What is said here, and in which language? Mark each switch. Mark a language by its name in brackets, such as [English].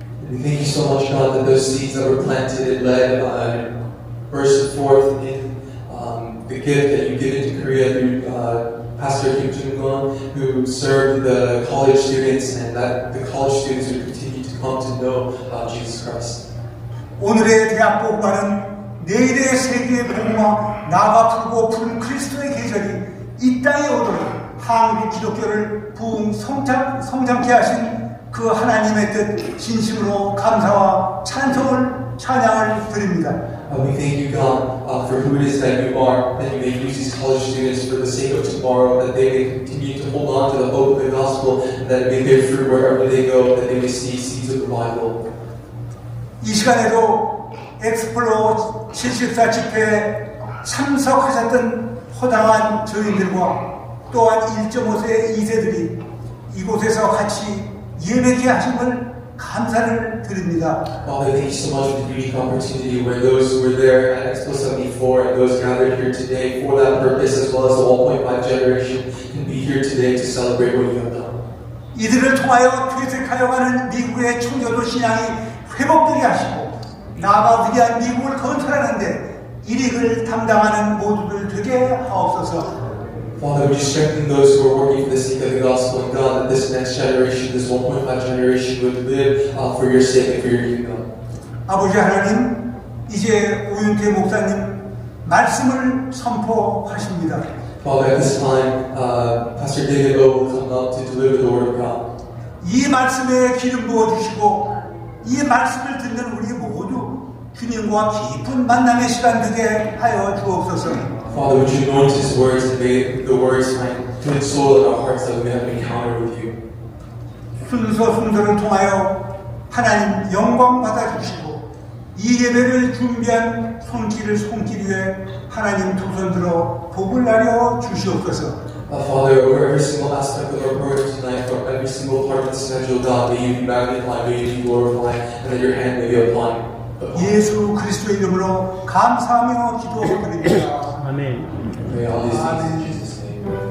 [English] We thank you so much, God, that those seeds that were planted and led burst forth in the gift that you give into Korea through Pastor Kim Jung-gun, who served the college students, and that the college students would continue to come to know Jesus Christ. [Korean] 오늘의 대학 복음화는 내일의 세계의 복음화 나가 풀고 푸른 그리스도의 계절이 이 땅에 오도록 한국 기독교를 부흥 성장케 하신 그 하나님의 뜻 진심으로 감사와 찬양을 드립니다. [English] We thank you, God, for who it is that you are, that you may use these college students for the sake of tomorrow, that they may continue to hold on to the hope of the gospel, and that it may bear fruit wherever they go, that they may see seeds of revival. [Korean] 이 시간에도 엑스플로 74 집회에 참석하셨던 허당한 저희들과 또한 1.5세 2세들이 이곳에서 같이 예배케 하신 걸 감사를 드립니다. [English] Father, thank you so much for the unique opportunity where those who were there at Expo 74 and those gathered here today for that purpose, as well as the 1.5 generation, can be here today to celebrate what you have done. [Korean] 이들을 통하여 퇴색하여가는 미국의 청교도 신앙이 회복되게 하시고 나아가 위대한 미국을 건설하는데 일익을 담당하는 모두들 되게 하옵소서. [English] Father, would you strengthen those who are working for the sake of the gospel, and God, that this next generation, this 1.5 generation, would live for your sake and for your kingdom. [Korean] 아버지 하나님, 이제 오윤태 목사님 말씀을 선포하십니다. [English] Father, at this time, Pastor David O will come up to deliver the word of God. [Korean] 이 말씀에 기름 부어주시고 이 말씀을 듣는 우리 모두 주님과 깊은 만남의 시간 되게 하여 주옵소서. [English] Father, would you anoint his words and may the words find good soil in our hearts that we may have an encounter with you. [Korean] 순서를 통하여 하나님 영광 받아주시고 이 예배를 준비한 손길 위에 하나님 두 손 들어 복을 나려 주시옵소서. [English] Father, over every single aspect of our program tonight, for every single part of the schedule, God, may you be magnified, may you be glorified, and that your hand may be upon. [Korean] 예수 그리스도의 이름으로 감사하며 기도드립니다. 아멘. [English] Pray all these things in Jesus' name.